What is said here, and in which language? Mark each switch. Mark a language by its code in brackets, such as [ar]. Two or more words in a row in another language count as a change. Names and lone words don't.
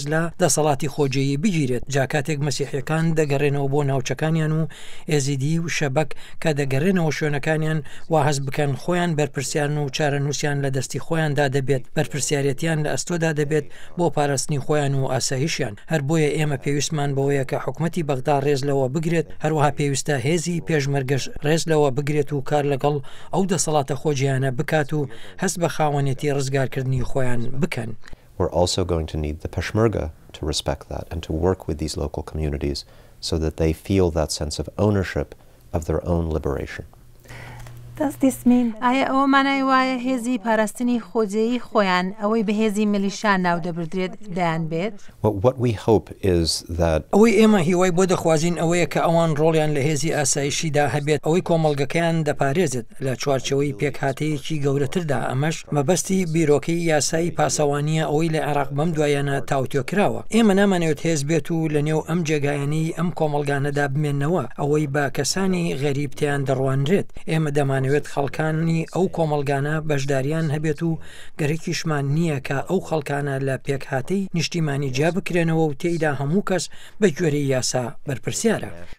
[ckb] لە دەسەڵاتی خۆجێیی بگیرێت جا کاتێک مەسیحیەکان دەگەڕێنەوە بۆ ناوچەکانیان و ئێزیدی و شەبەک کە دەگەڕێنەوە شوێنەکانیان وا هەست بکەن خۆیان بەرپرسیان و چارە نووسیان لە دەستی خۆیاندا دەبێت بەرپرسیارەتیان لە ئەستۆدا دەبێت بۆ پاراستنی خۆیان و ئاسایشیان هەر بۆیە ئێمە پێویستمان بەوەیە کە حکومەتی بەغدا ڕێز لەوە بگرێت هەروەها پێویستە هێزی پێشمەرگەش ڕێز لەوە بگرێت و کار لەگەڵ ئەو دەسەڵاتە خۆجییانە بکات و هەست بە خاوەنێتی ڕزگارکردنی خۆیان بکەن. [en] We're also going to need the Peshmerga to respect that and to work with these local communities so that they feel that sense of ownership of their own liberation. [ckb] ئایا ئەوە مانای وایە هێزی پاراستنی خۆجێیی خۆیان ئەوەی بە هێزی ملیشان ناو دەبردرێت دەیان بێت؟ [en] What we hope is that [ckb] ئەوەی ئێمە هیوای بۆ دەخوازین ئەوەیە کە ئەوان ڕۆڵیان لە هێزی ئاسایشیدا هەبێت ئەوەی کۆمەڵگەکەیان دەپارێزێت لە چوارچەوەی پێکهاتەیەکی گەورەتردا ئەمەش مەبەستی بیرۆکەی یاسایی پاسەوانیە ئەوەی لە عێراق بەم دوایانە تاوتۆ کراوە ئێمە نامانەوێت هێز بێت و لە نێو ئەم جێگایانی ئەم کۆمەڵگانەدا بمێنەوە ئەوەی بە کەسانی غەریب تیان دەڕوانرێت ئێمە دەمانەوێت خەڵکانی ئەو کۆمەڵگانە بەشداریان هەبێت و گەرەکیشمان نییە کە ئەو خەڵکانە لە پێکهاتەی نیشتیمانی جیا بکرێنەوە و تێیدا هەموو کەس بە گوێرەی یاسا بەرپرسیارە.